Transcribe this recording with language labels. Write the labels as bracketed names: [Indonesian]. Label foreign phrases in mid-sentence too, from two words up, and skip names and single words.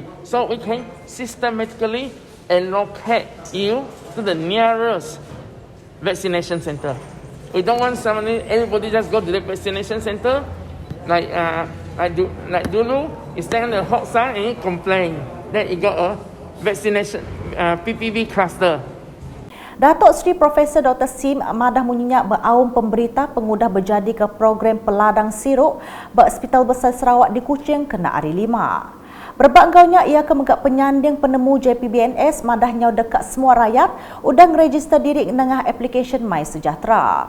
[English] So we can systematically allocate you to the nearest vaccination center. We don't want everybody just go to the vaccination center like dulu. You stand on the hot side and you complain that you got a vaccination PPV cluster. [Iban] Datuk Seri Profesor Dr. Sim madah menyenyak beraum pemberita pengudah berjadi ke program peladang sirop Hospital Besar Sarawak di Kuching kena hari 5. Berbangaunya ia kemegak penyanding penemu JPBNS madahnya dekat semua rakyat udang register diri dengan aplikasi My Sejahtera.